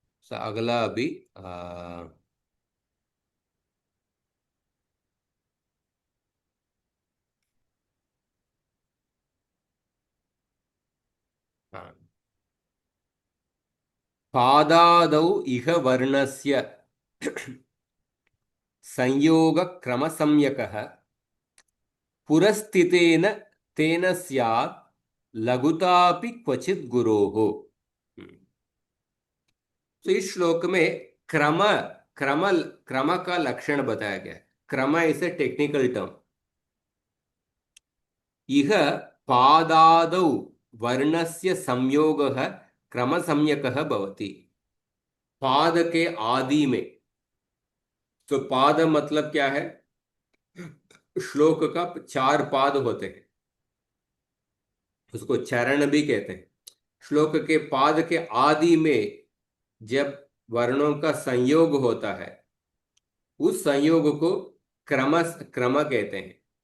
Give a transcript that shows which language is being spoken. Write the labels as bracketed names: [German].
[Hindi] सो अगला अभी हाँ, [Sanskrit] पादादौ इह वर्णस्य संयोग क्रम सम्यकः पुरस्थितेन तेन स्यात् लघुतापि क्वचित् गुरोः। [Hindi] तो इस श्लोक में क्रम क्रम क्रम का लक्षण बताया गया है। [English] क्रम is a technical term. [Sanskrit] इह पादादौ वर्णस्य संयोगः क्रम सम्यकः भवति। [Hindi] पाद के आदि में, तो पाद मतलब क्या है? श्लोक का 4 पाद होते हैं, उसको चरण भी कहते हैं। श्लोक के पाद के आदि में जब वर्णों का संयोग होता है, उस संयोग को क्रम क्रम कहते हैं।